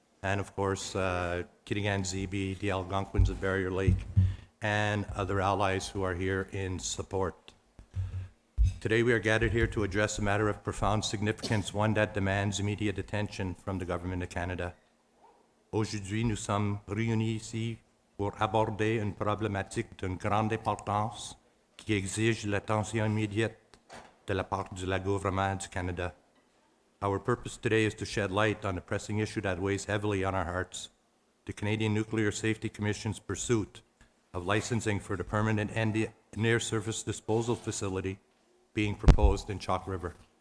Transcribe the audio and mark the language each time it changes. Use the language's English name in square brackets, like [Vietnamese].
[English] And of course, Kitigan-Zibi, the Algonquins of Barrier Lake, and other allies who are here in support. Today we are gathered here to address a matter of profound significance, one that demands immediate attention from the Government of Canada. [French] Aujourd'hui, nous sommes réunis ici pour aborder une problématique d'une grande importance qui exige l'attention immédiate de la part du gouvernement du Canada. [English] Our purpose today is to shed light on the pressing issue that weighs heavily on our hearts, the Canadian Nuclear Safety Commission's pursuit of licensing for the permanent near surface disposal facility being proposed in Chalk River.